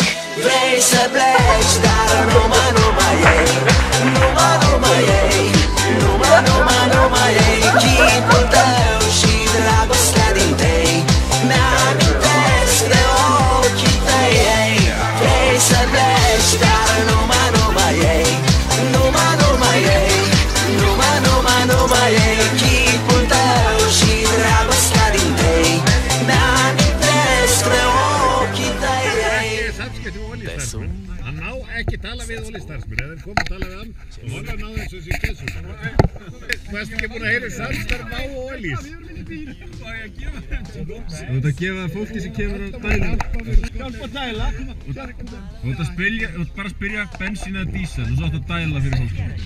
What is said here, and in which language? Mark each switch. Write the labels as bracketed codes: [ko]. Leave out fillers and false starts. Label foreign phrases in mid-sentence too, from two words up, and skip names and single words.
[ro] Vrei să pleci, dar numai ei, numai ei, numai ei, chipul tău și dragostea din tei, mi-amintesc de ochii tăi, ei. Vrei să pleci, dar numai ei, numai ei, numai ei, chipul tău și dragostea din tei, mi-amintesc de ochii tăi, ei. [is] Hann má ekki tala við olíustarfsmenn, ef þeir koma að tala við hann og hann að ná þessu sem kessu. Þú ert ekki búin að heyra samstarf Má og Ólís. Þú ert að gefa fólki sem kemur að dæla. Hjálpa að dæla. Þú ert bara að spyrja bensín eða dísel, þú sátt að dæla fyrir fólki.